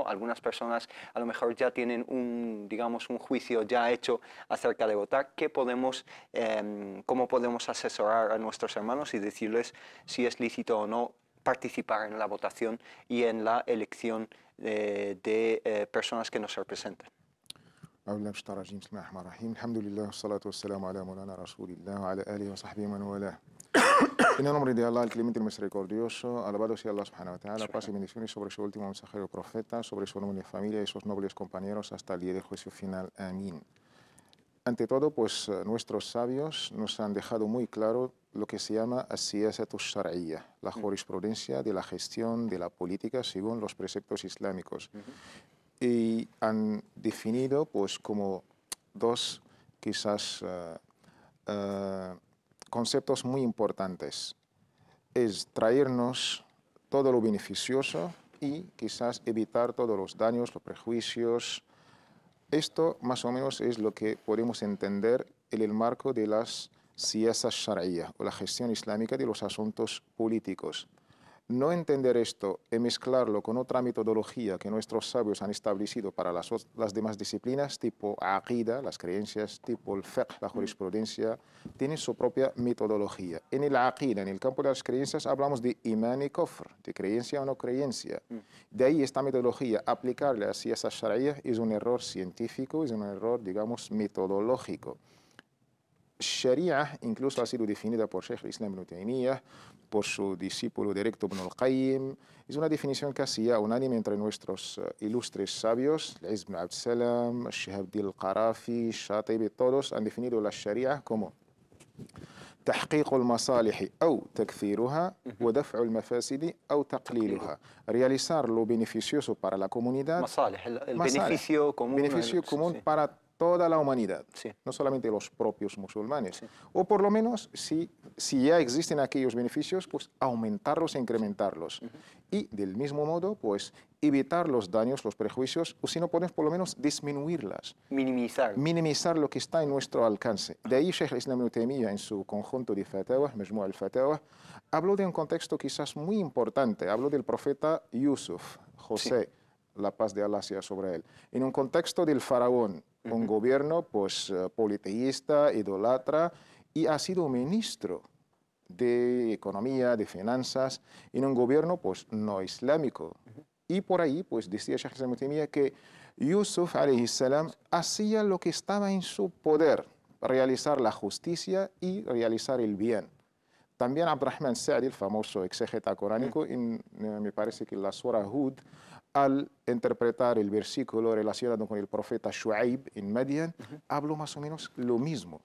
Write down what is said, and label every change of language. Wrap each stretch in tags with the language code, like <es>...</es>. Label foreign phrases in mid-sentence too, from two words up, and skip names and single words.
<es>Algunas personas a lo mejor ya tienen digamos, un juicio ya hecho acerca de votar. ¿Cómo podemos asesorar a nuestros hermanos y decirles si es lícito o no participar en la votación y en la elección de personas que nos representan?</es> <ar>الحمد لله، الصلاة والسلام على مولانا رسول الله وعلى آله وصحبه من والاه.</ar> <es>En el nombre de Allah, el clemente y misericordioso, alabado sea Allah</es> <ar>سبحانه وتعالى,</ar> <es>paz y bendiciones sobre su último mensajero profeta, sobre su noble familia y sus nobles compañeros hasta el día del juicio final. Amén. Ante todo, pues nuestros sabios nos han dejado muy claro lo que se llama</es> <ar>السياسة الشرعية,</ar> <es>la jurisprudencia de la gestión de la política según los preceptos islámicos. Y han definido pues como dos quizás conceptos muy importantes. Es traernos todo lo beneficioso y quizás evitar todos los daños, los prejuicios. Esto más o menos es lo que podemos entender en el marco de las</es> <ar>سياسة شرعية</ar> <es>o la gestión islámica de los asuntos políticos. No entender esto y mezclarlo con otra metodología que nuestros sabios han establecido para las demás disciplinas, tipo aqida, las creencias, tipo el fiqh, la jurisprudencia, tienen su propia metodología. En el aqida, en el campo de las creencias, hablamos de iman y kufr, de creencia o no creencia. De ahí esta metodología, aplicarle así a esa sharia, es un error científico, es un error, digamos, metodológico. Sharia incluso ha sido definida por Sheikh al-Islam ibn Taymiyyah, por su discípulo directo Ibn al-Qayyim. Es una definición casi ya unánime entre nuestros ilustres sabios, Al-Izz ibn Abd Salam, Shihab al-Qarafi, Shatibi, todos han definido la Sharia como</es> <ar>تحقيق المصالح أو تكثيرها ودفع المفاسد أو تقليلها.</ar> <es>Realizar lo beneficioso para la comunidad. Masalih, el beneficio común. Beneficio común sí. Para toda la humanidad, sí. No solamente los propios musulmanes. Sí. O por lo menos, si ya existen aquellos beneficios, pues aumentarlos e incrementarlos. Y del mismo modo, pues evitar los daños, los prejuicios, o si no podemos, por lo menos disminuirlas. Minimizar lo que está en nuestro alcance. De ahí Sheikh al-Islam ibn Taymiyyah, en su conjunto de fatawa, Majmu' al-Fatawa, habló de un contexto quizás muy importante. Habló del profeta Yusuf, José, sí. La paz de Allah sea sobre él. En un contexto del faraón, un gobierno pues politeísta, idólatra, y ha sido ministro de economía, de finanzas, en un gobierno pues no islámico. Y por ahí pues decía Sheikh al-Islam ibn Taymiyyah que Yusuf</es> <ar>عليه السلام</ar> <es>hacía lo que estaba en su poder, realizar la justicia y realizar el bien. También Abdurrahman Sa'di, el famoso exégeta coránico, me parece que en la Surah Hud, al interpretar el versículo relacionado con el profeta Shu'aib en Madian, habló más o menos lo mismo.</es>